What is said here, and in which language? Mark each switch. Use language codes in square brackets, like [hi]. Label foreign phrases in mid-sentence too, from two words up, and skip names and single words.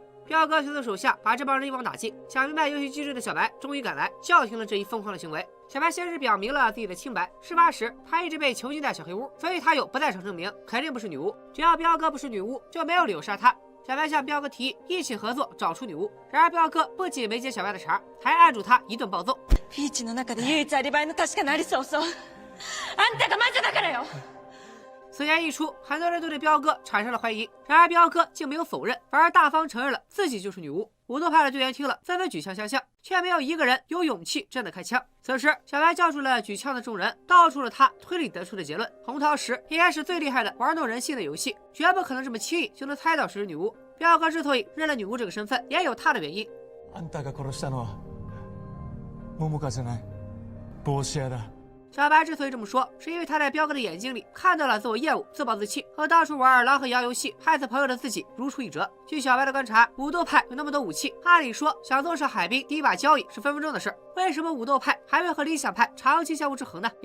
[zh] 彪哥随从手下把这帮人一网打尽。想明白游戏机制的小白终于赶来，叫停了这一疯狂的行为。小白先是表明了自己的清白，事发时他一直被囚禁在小黑屋，所以他有不在场证明，肯定不是女巫。只要彪哥不是女巫，就没有理由杀他。小白向彪哥提议一起合作找出女巫，然而彪哥不仅没接小白的茬，还按住他一顿暴揍。 [ja] ピーチの中で唯一アリバイの確かなアリスを襲う。あんたが魔女だからよ。 [zh] 此言一出，很多人都对彪哥产生了怀疑。然而彪哥竟没有否认，反而大方承认了自己就是女巫。武斗派的队员听了，纷纷举枪相向，却没有一个人有勇气真的开枪。此时，小白叫住了举枪的众人，道出了他推理得出的结论：红桃十应该是最厉害的玩弄人性的游戏，绝不可能这么轻易就能猜到是女巫。彪哥之所以认了女巫这个身份，也有他的原因。 [ja] あんたが殺したのは桃香じゃない、帽子屋だ。 [zh] 小白之所以这么说，是因为他在彪哥的眼睛里看到了自我厌恶、自暴自弃和当初玩狼和羊游戏害死朋友的自己如出一辙。据小白的观察，武斗派有那么多武器，按理说想坐上海滨第一把交椅是分分钟的事，为什么武斗派还会和理想派长期相互制衡呢？